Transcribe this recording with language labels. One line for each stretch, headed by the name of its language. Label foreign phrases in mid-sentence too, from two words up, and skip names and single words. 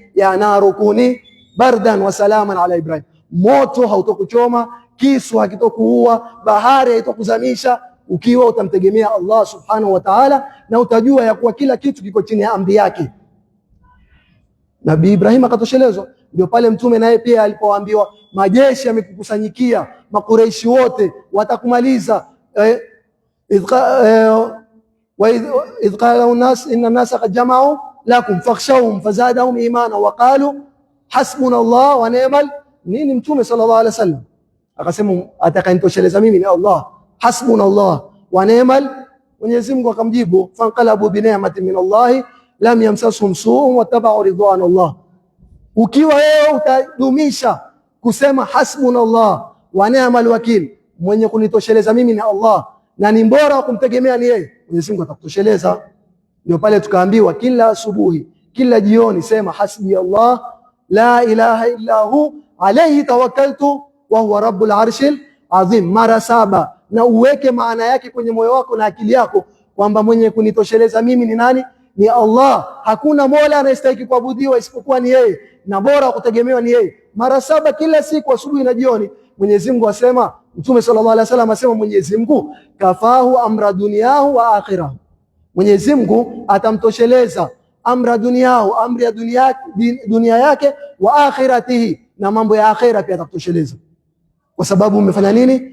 Arabic: يا نار كوني بردا وسلاما على إبراهيم,
Swahili: moto hautokuchoma, kisu hakitokuua, bahari haitokuzamisha, ukiwa utamtegemea Allah
Arabic: سبحانه وتعالى,
Swahili: na utajua ya kuwa kila kitu kiko chini ya amri yake. Nabii Ibrahim akatoshelezwa. Ndio pale mtume naye pia alipoambiwa majeshi yamekukusanyikia, makureishi wote watakumaliza,
Arabic: إذ قال الناس إن الناس قد جمعوا لكم فاخشوهم فزادهم إيمانا وقالوا حسبنا الله ونعم nini.
Swahili: Mtume
Arabic: صلى الله عليه وسلم
Swahili: akasema, atakayenitosheleza mimi ni Allah,
Arabic: حسبنا الله ونعم.
Swahili: Mwenyezi Mungu akamjibu,
Arabic: فانقلبوا بنعمة من الله لم يمسسهم سوء واتبعوا رضوان الله.
Swahili: Ukiwa wewe utadumisha kusema
Arabic: حسبنا الله ونعم الوكيل,
Swahili: mwenye kunitosheleza mimi ni Allah na ni bora wa kumtegemea ni yeye, Mwenyezi Mungu atakutosheleza. Ndio pale tukaambiwa kila asubuhi, kila jioni sema
Arabic: حسبي الله لا إله إلا هو عليه توكلت وهو رب العرش العظيم,
Swahili: mara 7, na uweke maana yake kwenye moyo wako na akili yako kwamba mwenye kunitosheleza mimi ni nani? Ni Allah. Hakuna mola anayestahili kuabudiwa isipokuwa ni yeye, na bora kutegemewa ni yeye. Mara 7 kila siku, asubuhi na jioni. Mwenyezi Mungu asema, Mtume
Arabic: صلى الله عليه وسلم
Swahili: asema, Mwenyezi Mungu
Arabic: كفاه أمر دنياه وآخرة,
Swahili: Mwenyezi Mungu atamtosheleza
Arabic: أمر دنياه,
Swahili: amri ya dunia yake,
Arabic: وآخرته,
Swahili: na mambo ya akhira pia atakutosheleza, kwa sababu umefanya nini?